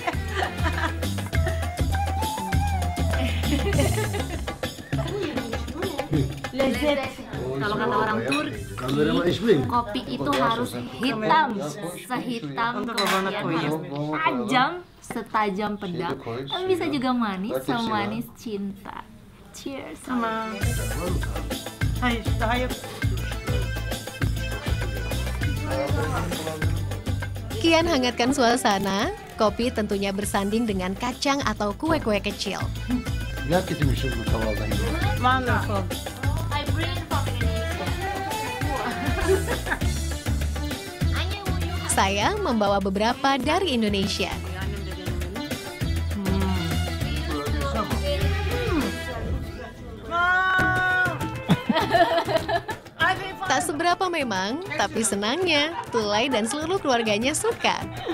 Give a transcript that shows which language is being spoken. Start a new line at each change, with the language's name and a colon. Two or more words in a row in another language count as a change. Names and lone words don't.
Indonesian: Lezat. Kalau kata orang Turki, kopi itu harus hitam, sehitam kemudian tajam, setajam pedang. Tapi bisa juga manis, semanis cinta.
English: Cheers.
Indonesian: Sama.
Turkish: Hayır, daha yok.
Indonesian: Kian hangatkan suasana, kopi tentunya bersanding dengan kacang atau kue-kue kecil.
Turkish: Gel getirmişim bu tavaldan.
English: Wonderful. I bring it from Indonesia.
Indonesian: Saya membawa beberapa dari Indonesia. Tak seberapa memang, tapi senangnya, Tulay dan seluruh keluarganya suka.